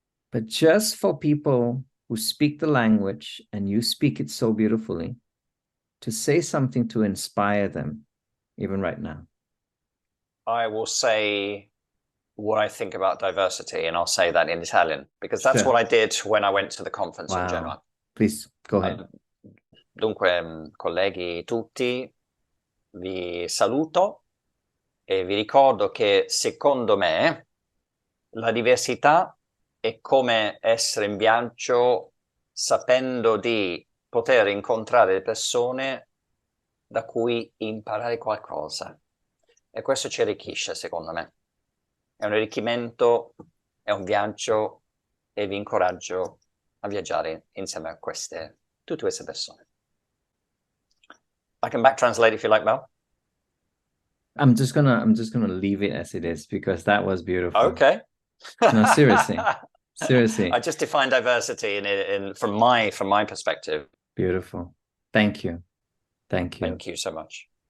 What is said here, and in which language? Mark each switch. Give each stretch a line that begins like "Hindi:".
English: But just for people who speak the language, and you speak it so beautifully, to say something to inspire them, even right now. I will say what I think about diversity, and I'll say that in Italian, because that's what I did when I went to the conference in Genoa. Please, go ahead.
Italian: Dunque, colleghi tutti, vi saluto e vi ricordo che secondo me la diversità è come essere in viaggio sapendo di poter incontrare persone da cui imparare qualcosa. E questo ci arricchisce, secondo me. È un arricchimento, è un viaggio, e vi incoraggio a viaggiare insieme a tutte queste persone.
English: I can back translate if you like, Mel. I'm just gonna leave it as it is because that was beautiful. Okay. No, seriously. Seriously. I just define diversity from my perspective. Beautiful. Thank you. Thank you. Thank you so much.